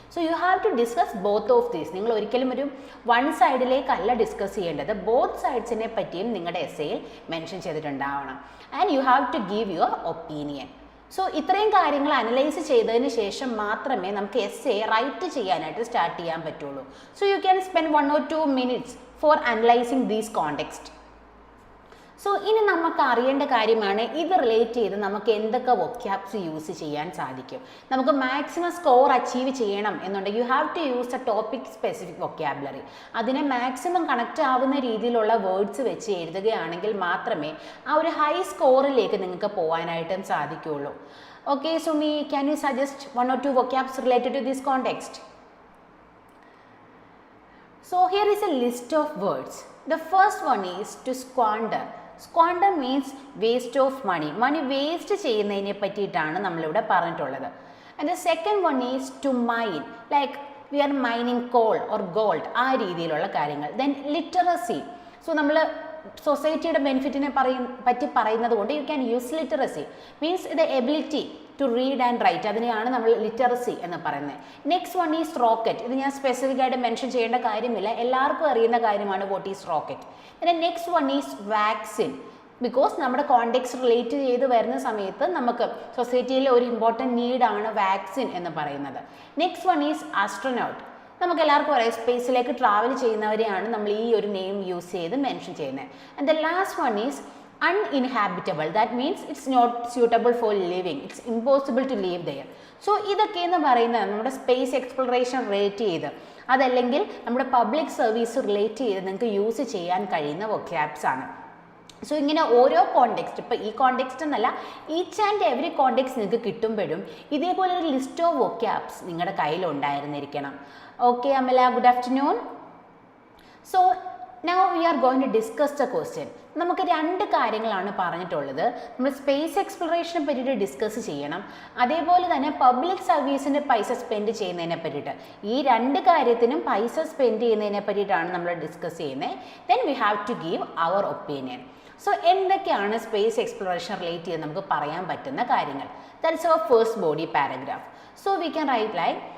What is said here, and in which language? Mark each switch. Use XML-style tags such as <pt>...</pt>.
<en>So you have to discuss both of these.</en> <ml>നിങ്ങൾ ഒരിക്കലും ഒരു വൺ സൈഡിലേക്കല്ല ഡിസ്കസ് ചെയ്യേണ്ടത്, ബോത്ത് സൈഡ്സിനെ പറ്റിയും നിങ്ങളുടെ എസ്സേയിൽ mention ചെയ്തിട്ടുണ്ടാവണം.</ml> <en>And you have to give your opinion.</en> <ml>So ഇത്രയും കാര്യങ്ങൾ അനലൈസ് ചെയ്തതിന് ശേഷം മാത്രമേ നമുക്ക് എസ്സേ റൈറ്റ് ചെയ്യാനായിട്ട് സ്റ്റാർട്ട് ചെയ്യാൻ പറ്റുള്ളൂ.</ml> <en>So you can spend 1 or 2 minutes for analyzing these context.</en> <ml>So ഇനി നമുക്ക് അറിയേണ്ട കാര്യമാണ് ഇത് റിലേറ്റ് ചെയ്ത് നമുക്ക് എന്തൊക്കെ വൊക്കാബ്സ് യൂസ് ചെയ്യാൻ സാധിക്കും. നമുക്ക് മാക്സിമം സ്കോർ അച്ചീവ് ചെയ്യണം എന്നുണ്ടെങ്കിൽ</ml> <en>You have to use a topic specific vocabulary.</en> <ml>അതിനെ മാക്സിമം കണക്റ്റ് ആവുന്ന രീതിയിലുള്ള വേർഡ്സ് വെച്ച് എഴുതുകയാണെങ്കിൽ മാത്രമേ ആ ഒരു ഹൈ സ്കോറിലേക്ക് നിങ്ങൾക്ക് പോകാനായിട്ടും സാധിക്കുകയുള്ളൂ.</ml> <en>Okay, Sumi, can you suggest 1 or 2 vocabs related to this context? So here is a list of words. The first one is to squander. Squander means waste of money.</en> <ml>Money waste ചെയ്യുന്നതിനെ പറ്റിയിട്ടാണ് നമ്മളിവിടെ പറഞ്ഞിട്ടുള്ളത്.</ml> <en>And the second one is to mine. Like we are mining coal or gold.</en> <ml>ആ രീതിയിലുള്ള കാര്യങ്ങൾ.</ml> <en>Then literacy.</en> <ml>So നമ്മൾ സൊസൈറ്റിയുടെ ബെനിഫിറ്റിനെ പറ്റി പറയുന്നത് കൊണ്ട്</ml> <en>You can use literacy. Means the ability to read and write,</en> <ml>അതിനെയാണ് നമ്മൾ ലിറ്ററസി എന്ന് പറയുന്നത്.</ml> <en>Next one is rocket.</en> <ml>ഇത് ഞാൻ സ്പെസിഫിക് ആയിട്ട് മെൻഷൻ ചെയ്യേണ്ട കാര്യമില്ല, എല്ലാവർക്കും അറിയുന്ന കാര്യമാണ്</ml> <en>What is rocket.</en> <ml>പിന്നെ</ml> <en>Next one is vaccine.</en> <ml>Because നമ്മുടെ കോണ്ടെക്സ്റ്റ് റിലേറ്റ് ചെയ്ത് വരുന്ന സമയത്ത് നമുക്ക് സൊസൈറ്റിയിലെ ഒരു ഇമ്പോർട്ടൻറ്റ് നീഡാണ് വാക്സിൻ എന്ന് പറയുന്നത്.</ml> <en>Next one is astronaut.</en> <ml>നമുക്ക് എല്ലാവർക്കും അറിയാം സ്പേസിലേക്ക് ട്രാവൽ ചെയ്യുന്നവരെയാണ് നമ്മൾ ഈ ഒരു നെയിം യൂസ് ചെയ്ത് മെൻഷൻ ചെയ്യുന്നത്.</ml> <en>And the last one is uninhabitable. That means it's not suitable for living. It's impossible to live there.</en> <ml>So ഇതൊക്കെ എന്ന് പറയുന്നത് നമ്മുടെ സ്പേസ് എക്സ്പ്ലോറേഷൻ റിലേറ്റ് ചെയ്ത് അതല്ലെങ്കിൽ നമ്മുടെ പബ്ലിക് സർവീസ് റിലേറ്റ് ചെയ്ത് നിങ്ങൾക്ക് യൂസ് ചെയ്യാൻ കഴിയുന്ന വൊക്കാബ്സ് ആണ്. സോ ഇങ്ങനെ ഓരോ കോണ്ടെക്സ്റ്റ്, ഇപ്പോൾ ഈ കോണ്ടെക്സ്റ്റ് എന്നല്ല, ഈച്ച് ആൻഡ് എവറി കോണ്ടെക്സ്റ്റ് നിങ്ങൾക്ക് കിട്ടുമ്പോഴും ഇതേപോലെ ഒരു ലിസ്റ്റ് ഓഫ് വൊക്കാബ്സ് നിങ്ങളുടെ കയ്യിൽ ഉണ്ടായിരുന്നിരിക്കണം.</ml> <en>Okay Amala, good afternoon. So now we are going to discuss the question.</en> <ml>നമുക്ക് 2 കാര്യങ്ങളാണ് പറഞ്ഞിട്ടുള്ളത്. നമ്മൾ സ്പേസ് എക്സ്പ്ലോറേഷനെ പറ്റിയിട്ട് ഡിസ്കസ് ചെയ്യണം, അതേപോലെ തന്നെ പബ്ലിക് സർവീസിന് പൈസ സ്പെൻഡ് ചെയ്യുന്നതിനെ പറ്റിയിട്ട്. ഈ 2 കാര്യത്തിനും പൈസ സ്പെൻഡ് ചെയ്യുന്നതിനെ പറ്റിയിട്ടാണ് നമ്മൾ ഡിസ്കസ് ചെയ്യുന്നത്.</ml> <en>Then we have to give our opinion.</en> <ml>So എന്തൊക്കെയാണ് സ്പേസ് എക്സ്പ്ലോറേഷൻ റിലേറ്റ് ചെയ്ത് നമുക്ക് പറയാൻ പറ്റുന്ന കാര്യങ്ങൾ?</ml> <en>That's our first body paragraph. So we can write like</en>